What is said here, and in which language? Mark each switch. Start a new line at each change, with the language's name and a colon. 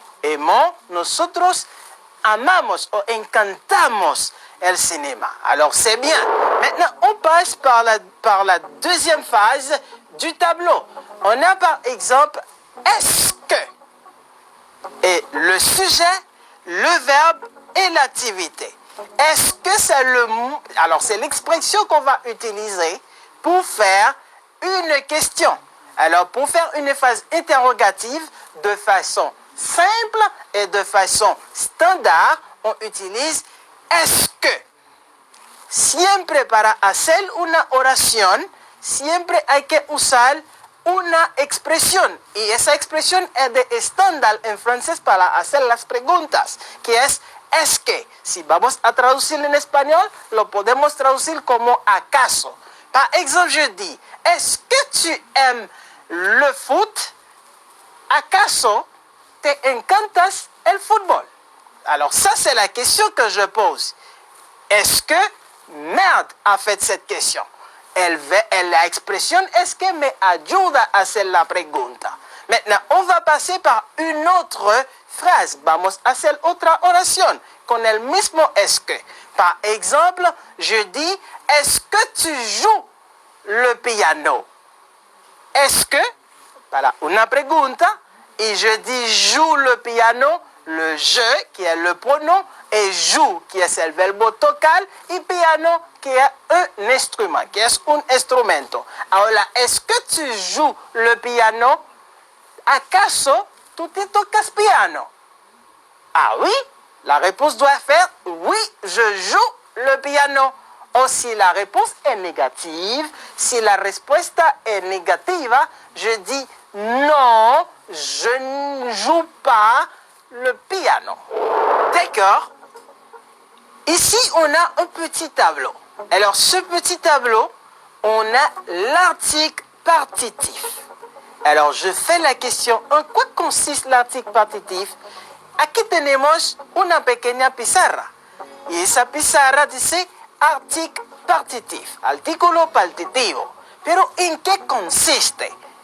Spanish: Aimons, nosotros amamos o encantamos el cinéma.
French: Alors c'est bien. Maintenant, on passe par la deuxième phase du tableau. On a par exemple est-ce que. Et le sujet, le verbe et l'activité. Est-ce que c'est le mot? Alors c'est l'expression qu'on va utiliser pour faire une question. Alors pour faire une phase interrogative de façon simple et de façon standard, on utilise est-ce que.
Spanish: Siempre para hacer una oración, siempre hay que usar una expresión. Y esa expresión es de estándar en francés para hacer las preguntas, que es que. Si vamos a traducirlo en español, lo podemos traducir como acaso.
French: Par exemple, je dis, est-ce que tu aimes le foot?
Spanish: ¿Acaso te encantas el fútbol?
French: Alors ça, c'est la question que je pose. Est-ce que Merde a fait cette question?
Spanish: La expresión es que me ayuda a hacer la pregunta.
French: Maintenant, on va passer par une autre phrase.
Spanish: Vamos a hacer otra oración con el mismo est-ce que.
French: Par exemple, je dis, est-ce que tu joues le piano? Est-ce que,
Spanish: para una pregunta, y
French: je dis joue le piano, le je, qui est le pronom, et joue, qui est
Spanish: el verbo tocar, y
French: piano, qui est un instrument, qui est
Spanish: un instrumento. Ahora,
French: est-ce que tu joues le piano?
Spanish: ¿Acaso tú te tocas piano?
French: Ah oui, la réponse doit faire oui, je joue le piano. O si la réponse est négative,
Spanish: si la respuesta
French: est négativa, je dis non, je ne joue pas le piano. D'accord? Ici, on a un petit tableau. Alors, ce petit tableau, on a l'article partitif. Alors, je fais la question, en quoi consiste l'article partitif?
Spanish: Aquí tenemos una pequeña pizarra. Y esa pizarra dice
French: article partitif,
Spanish: artículo partitivo. Pero, ¿en qué consiste?